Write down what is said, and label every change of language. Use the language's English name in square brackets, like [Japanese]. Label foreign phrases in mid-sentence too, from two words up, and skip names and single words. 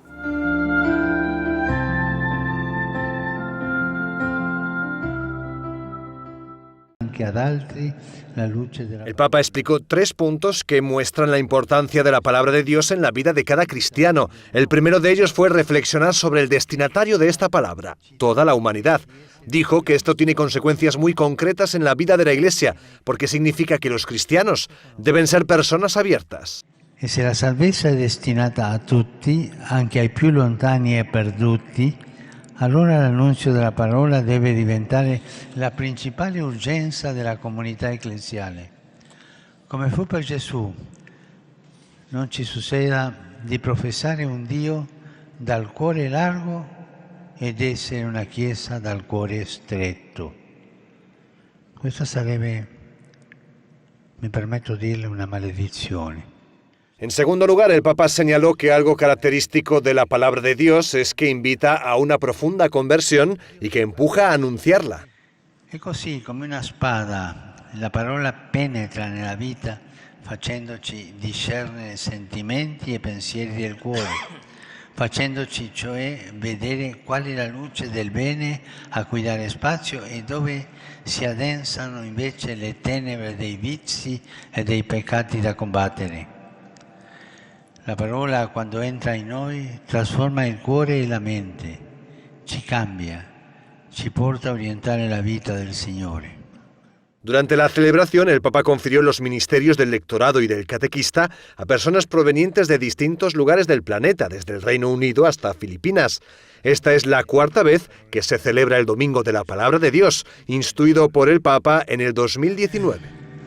[Spanish] El Papa explicó 3 puntos que muestran la importancia de la palabra de Dios en la vida de cada cristiano. El primero de ellos fue reflexionar sobre el destinatario de esta palabra, toda la humanidad. Dijo que esto tiene consecuencias muy concretas en la vida de la Iglesia, porque significa que los cristianos deben ser personas abiertas. [Italian] E se la salvezza è destinata a tutti, anche ai più lontani e perduti, allora l'annunzio della parola deve diventare la principale urgenza della comunità ecclesiale. Come fu per Gesù, non ci succeda di professare un Dio dal cuore largo ed essere una Chiesa dal cuore stretto. Questa sarebbe, mi permetto di dirle, una maledizione. [Spanish] En segundo lugar, el Papa señaló que algo característico de la palabra de Dios es que invita a una profunda conversión y que empuja a anunciarla. [Italian] E così, come una spada, la parola penetra nella vita facendoci discernere sentimenti e pensieri del cuore, facendoci cioè vedere qual è la luce del bene a cui dare spazio e dove si addensano invece le tenebre dei vizi e dei peccati da combattere. La parola, quando entra in noi, trasforma il cuore e la mente, ci cambia, ci porta a orientare la vita del Signore. [Spanish] Durante la celebración, el Papa confirió los ministerios del lectorado y del catequista a personas provenientes de distintos lugares del planeta, desde el Reino Unido hasta Filipinas. Esta es la 4ª vez que se celebra el Domingo de la Palabra de Dios, instituido por el Papa en el 2019.